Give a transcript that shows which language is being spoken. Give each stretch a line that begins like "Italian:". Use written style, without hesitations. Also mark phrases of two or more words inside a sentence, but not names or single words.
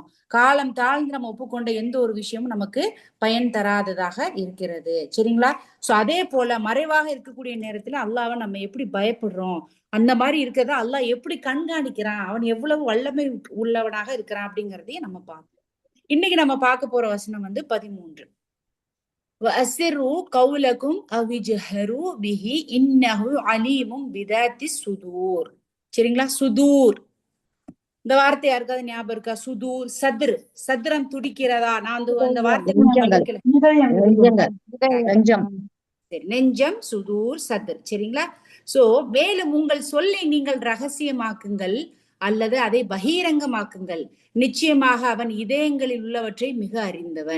Tamil: காலம் தாழ்ந்து நம்ம ஒப்புக்கொண்ட எந்த ஒரு விஷயமும் நமக்கு பயன் தராததாக இருக்கிறது. சரிங்களா? சோ அதே போல மறைவாக இருக்கக்கூடிய நேரத்துல அல்லாஹ்வை நம்ம எப்படி பயப்படுறோம், அந்த மாதிரி இருக்கிறத அல்லாஹ் எப்படி கண்காணிக்கிறான், அவன் எவ்வளவு வல்லமை உள்ளவனாக இருக்கிறான் அப்படிங்கறதையும் நம்ம பார்ப்போம். இன்னைக்கு நம்ம பார்க்க போற வசனம் 13.
Arabic: وَأَسِرُّوا قَوْلَكُمْ أَوْ اجْهَرُوا بِهِ إِنَّهُ عَلِيمٌ بِذَاتِ الصُّدُورِ.
Tamil: சரிங்களா? சுதூர் இந்த வார்த்தை யாருக்காவது ஞாபகம் இருக்கா? சுதூர், சத்ர், சத்ரம் துடிக்கிறதா? நான் அந்த வார்த்தைக்கு சரி, நெஞ்சம், சுதூர், சத்ர். சரிங்களா? சோ மேலும் உங்கள் சொல்லை நீங்கள் ரகசியமாக்குங்கள் அல்லது அதை பகிரங்கமாக்குங்கள், நிச்சயமாக அவன் இதயங்களில் உள்ளவற்றை மிக அறிந்தவன்.